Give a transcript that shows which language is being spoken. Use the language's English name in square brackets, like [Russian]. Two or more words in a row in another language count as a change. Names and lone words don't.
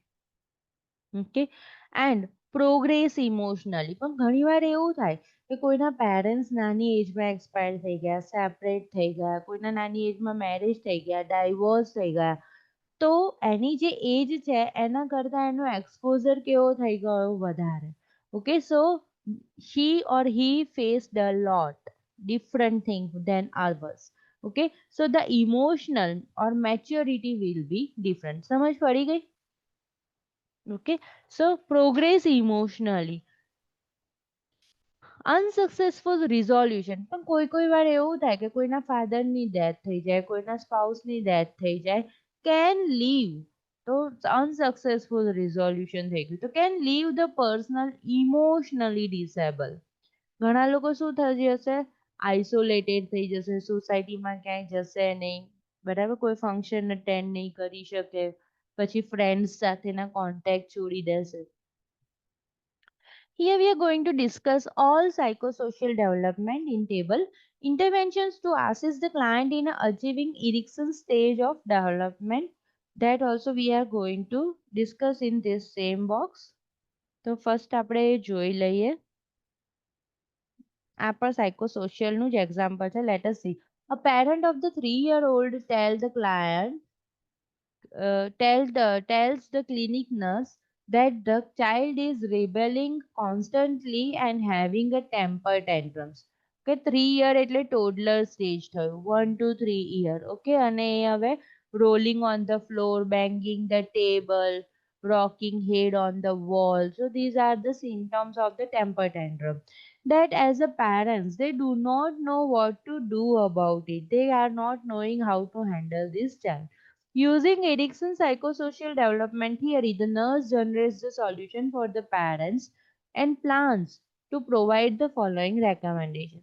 [English] okay, and progress emotionally. [Gujarati] પણ ઘણીવાર એવું થાય કે કોઈના પેરેન્ટ્સ નાની એજમાં એક્સપાયર થઈ ગયા, સેપરેટ થઈ ગયા, કોઈના નાની એજમાં મેરેજ થઈ ગયા, ડાયવોર્સ થઈ ગયા. તો એની જે એજ છે એના કરતાં એનો એક્સપોઝર કેવો થઈ ગયો વધારે. [English] okay, so she or he faced a lot different thing than others. Okay, so the emotional or maturity will be different. [Gujarati] સમજ પડી ગઈ? [English] okay, so progress emotionally. unsuccessful resolution. [Gujarati] પણ કોઈ વાર એવું થાય કે કોઈના ફાધરની ડેથ થઈ જાય, કોઈના સ્પાઉસની ડેથ થઈ જાય, [English] can leave. [Gujarati] તો [English] unsuccessful resolution [Gujarati] થઈ ગયું, તો [English] can leave the personal emotionally disable. [Gujarati] ઘણા લોકો શું થઈ જશે, આઇસોલેટેડ થઈ જશે, સોસાયટીમાં ક્યાંય જશે નહીં. બરાબર, કોઈ [English] function attend [Gujarati] નહીં કરી શકે, પછી ફ્રેન્ડ્સ સાથેના કોન્ટેક્ટ છોડી દેશે. [English] Here we are going to discuss all psychosocial development in table interventions to assist the client in achieving Erikson's stage of development. That also we are going to discuss in this same box. [Gujarati] તો ફર્સ્ટ આપણે જોઈ લઈએ આ પણ psychosocial નું જ એક્ઝામ્પલ છે. [English] Let us see. A parent of the 3-year-old tells the clinic nurse that the child is rebelling constantly and having a temper tantrums. [Gujarati] કે [English] 3 year [Gujarati] એટલે [English] toddler stage [Gujarati] થયું, [English] 1 to 3 year. [Gujarati] ઓકે, અને એ હવે [English] rolling on the floor, banging the table, rocking head on the wall. So these are the symptoms of the temper tantrum. That as a parents, they do not know what to do about it. They are not knowing how to handle this child. Using Erickson's psychosocial development theory, the nurse generates the solution for the parents and plans to provide the following recommendation.